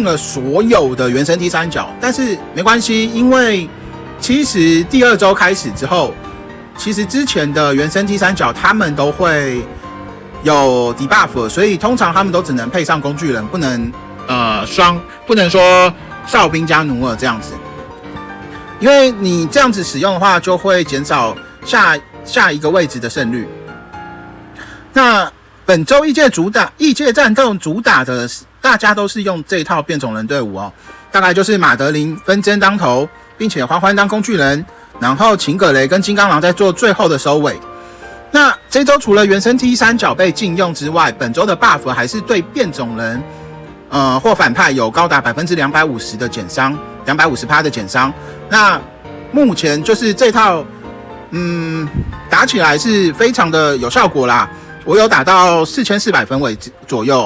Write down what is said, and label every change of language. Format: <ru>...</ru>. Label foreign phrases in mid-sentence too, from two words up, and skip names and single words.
<zh>了所有的原神第三角，但是沒關係，因為其實第2周開始之後，其實之前的原神第三角他們都會有 debuff， 所以通常他們都只能配上工具人，不能不能說哨兵加努爾這樣子，因為你這樣子使用的話，就會減少下一個位置的勝率。那本周異界戰鬥主打的，大家都是用這一套變種人隊伍哦，大概就是馬德琳紛爭當頭，並且歡歡當工具人，然後秦葛雷跟金剛狼在做最後的收尾。那這周除了原生 T3 角被禁用之外，本周的 buff 還是對變種人或反派有高達250%的減傷，250%的減傷。那目前就是這套打起來是非常的有效果啦，我有打到4400分位左右。</zh>